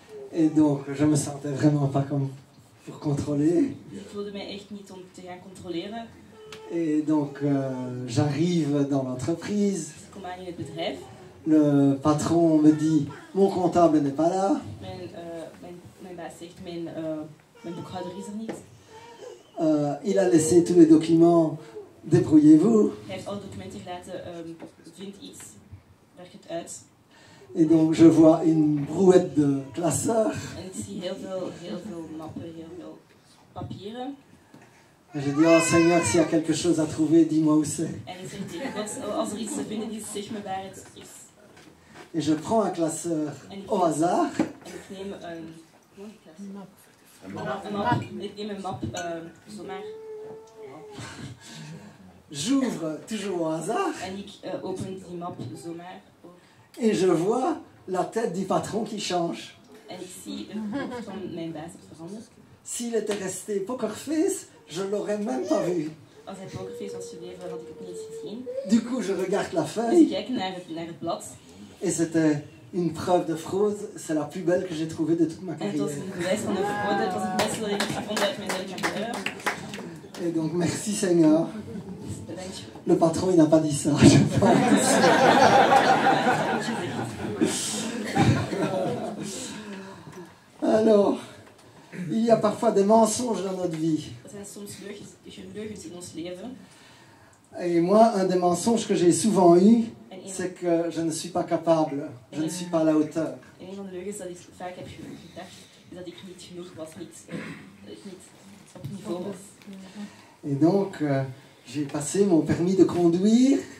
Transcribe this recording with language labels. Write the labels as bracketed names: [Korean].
[French] Et donc, je me sentais vraiment pas comme pour contrôler. [Dutch] Dus ik voelde mij echt niet om te gaan controleren. [French] Et donc, j'arrive dans l'entreprise. [Dutch] Dus ik kom aan in het bedrijf. [French] Le patron me dit, mon comptable n'est pas là. [Dutch] Mijn baas zegt, mijn boekhouder is er niet. [French] Il a laissé tous les documents, débrouillez-vous. [Dutch] Hij heeft alle documenten gelaten, vind iets, werk het uit. [French] Et donc je vois une brouette de classeurs. [Dutch] En ik zie heel veel mappen, heel veel papieren. [French] Et je dis, oh Seigneur, s'il y a quelque chose à trouver, dis-moi où c'est. [Dutch] En ik zeg tegen God, als er iets te vinden is, zeg me waar het is. [French] Et je prends un classeur au hasard. [Dutch] En ik neem een map. Ik neem een map, zomaar. [French] J'ouvre toujours au hasard. [Dutch] En ik open die map zomaar. [French] Et je vois la tête du patron qui change. [Dutch] En ik zie het hoofd van mijn baas veranderd. [French] S'il était resté pokerface, je l'aurais même pas vu. [Dutch] Als hij pokerface was gebleven, had ik het niet eens gezien. [French] Du coup, je regarde la [Dutch] Dus ik [French] feuille. [Dutch] kijk naar het blad. [French] Et c'était une preuve de fraude. C'est la plus belle que j'ai trouvée de toute ma [Dutch] En het was [French] carrière. [Dutch] een bewijs van een fraude. Het was het beste dat ik heb gevonden uit mijn hele carrière. [French] Et donc, merci Seigneur. [Dutch] Dus bedankt je. [French] Le patron, il n'a pas dit ça. Je pense. Alors, il y a parfois des mensonges dans notre vie. [Dutch] Er zijn soms leugens in ons leven. [French] Et moi, un des mensonges que j'ai souvent eu, [Dutch] En [French] c'est que je ne suis pas capable, je ne suis pas à la hauteur. [Dutch] een van de leugens dat ik vaak heb gedacht, is dat ik niet genoeg was, niet op niveau was. [French] Et donc, j'ai passé mon permis de conduire